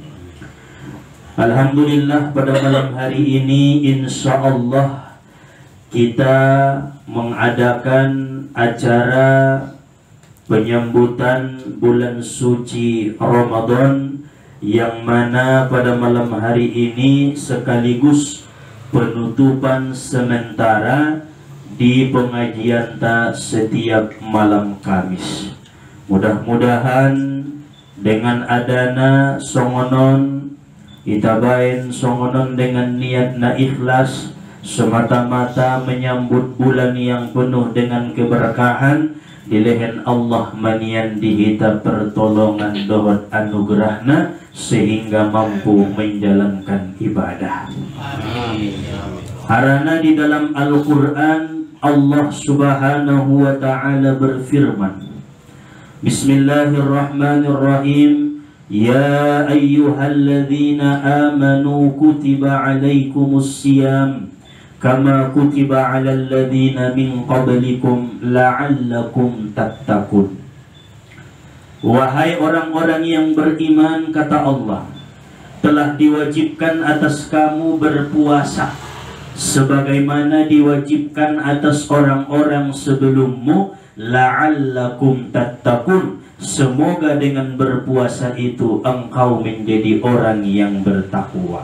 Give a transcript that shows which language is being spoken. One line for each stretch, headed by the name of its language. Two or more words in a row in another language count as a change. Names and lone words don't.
Indonesian: Alhamdulillah, pada malam hari ini insyaallah kita mengadakan acara penyambutan bulan suci Ramadan, yang mana pada malam hari ini sekaligus penutupan sementara di pengajian setiap malam Kamis. Mudah-mudahan dengan
Batak Mandailing: adana songonon itabain songonon
Indonesian: dengan niat na ikhlas semata-mata menyambut bulan yang penuh dengan keberkahan,
Batak Mandailing: dilehen Allah manian dihita pertolongan dohot anugerahna
Indonesian: sehingga mampu menjalankan ibadah. Amin. Karena di dalam Al-Quran
Arabic: الله سبحانه وتعالى berfirman, بسم الله الرحمن الرحيم يا أيها الذين آمنوا كتب عليكم الصيام كما كتب على الذين من قبلكم لعلكم تتقون.
Indonesian: Wahai orang-orang yang beriman, kata Allah, telah diwajibkan atas kamu berpuasa sebagaimana diwajibkan atas orang-orang sebelummu,
Arabic: لعلكم تتقون,
Indonesian: semoga dengan berpuasa itu engkau menjadi orang yang bertakwa.